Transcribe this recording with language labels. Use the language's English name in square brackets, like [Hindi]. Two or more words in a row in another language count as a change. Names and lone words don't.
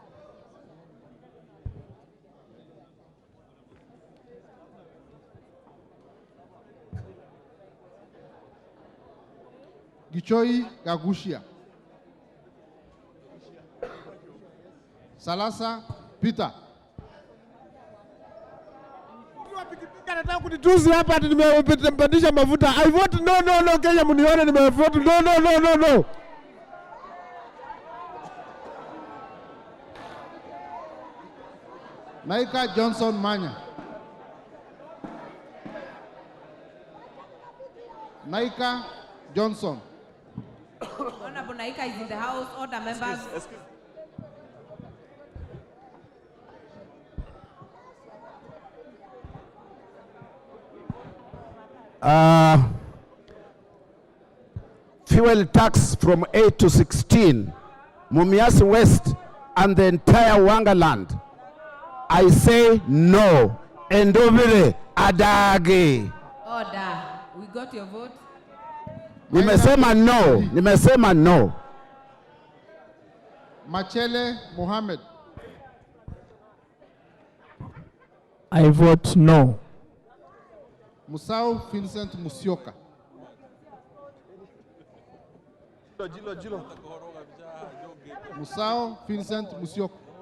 [Swahili] Gichoi Gagushia. Salasa Peter. Nataka kunitusi hapa ati nimepandisha mafuta. [English] I vote no. [Swahili] Kenya mnione nimevote no. Naika Johnson Manya. Naika Johnson. [English] Honorable Naika is in the house. Order, members. Fuel tax from 8 to 16, Mumias West and the entire Wangaland. I say no. Endovile adage. Order. We got your vote. [Swahili] Nimesema no. Machele Mohammed. [English] I vote no. Musau Vincent Musioka. Musau Vincent Musioka.